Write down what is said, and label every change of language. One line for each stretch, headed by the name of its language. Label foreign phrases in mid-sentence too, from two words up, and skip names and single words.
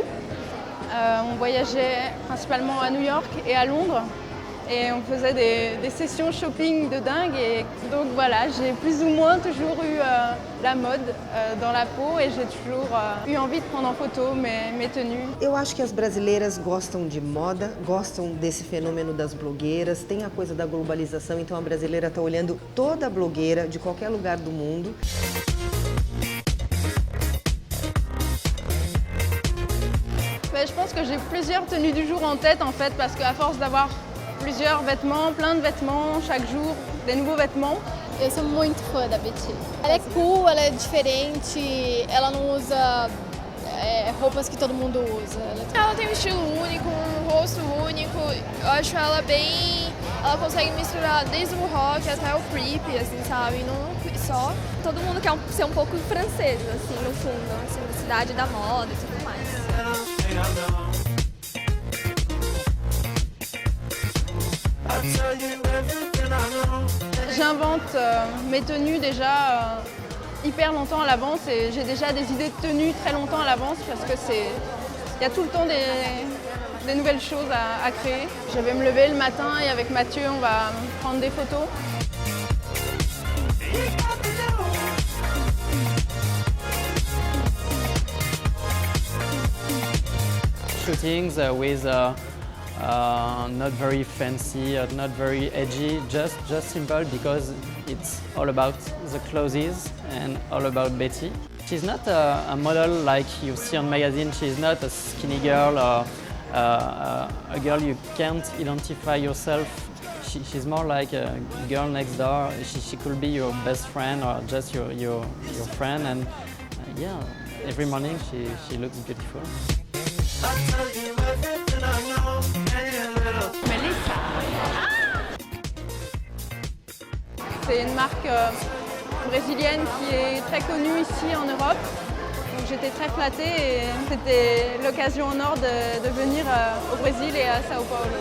French: On voyageait principalement à New York et à Londres. Et on faisait des sessions shopping de dingue. Et donc voilà, j'ai plus ou moins toujours eu la mode dans la peau et j'ai toujours eu envie de prendre en photo mes tenues.
Portuguese: Eu acho que as brasileiras gostam de moda, gostam desse fenômeno das blogueiras, tem a coisa da globalização, então a brasileira está olhando toda blogueira de qualquer lugar do mundo.
French: Je pense que j'ai plusieurs tenues du jour en tête en fait, parce qu'à force d'avoir plusieurs vêtements, plein de vêtements, chaque jour, des nouveaux vêtements.
Portuguese: Eu sou muito fã da Betty. Ela é cool, ela é diferente, ela não usa roupas que todo mundo usa. Ela tem um estilo único, um rosto único. Eu acho ela bem... Ela consegue misturar desde o rock até o creepy, assim, sabe? Não só. Todo mundo quer ser um pouco francesa, assim, no fundo. Assim, na cidade da moda e tudo mais.
French: J'invente mes tenues déjà hyper longtemps à l'avance et j'ai déjà des idées de tenues très longtemps à l'avance parce que il y a tout le temps des nouvelles choses à créer. Je vais me lever le matin et avec Mathieu on va prendre des photos.
English: Shootings with not very fancy, not very edgy, just simple because it's all about the clothes and all about Betty. She's not a model like you see on magazine. She's not a skinny girl or a girl you can't identify yourself. She's more like a girl next door. She could be your best friend or just your friend, and yeah, every morning she looks beautiful.
French: C'est une marque brésilienne qui est très connue ici en Europe. Donc j'étais très flattée et c'était l'occasion en or de venir au Brésil et à Sao Paulo.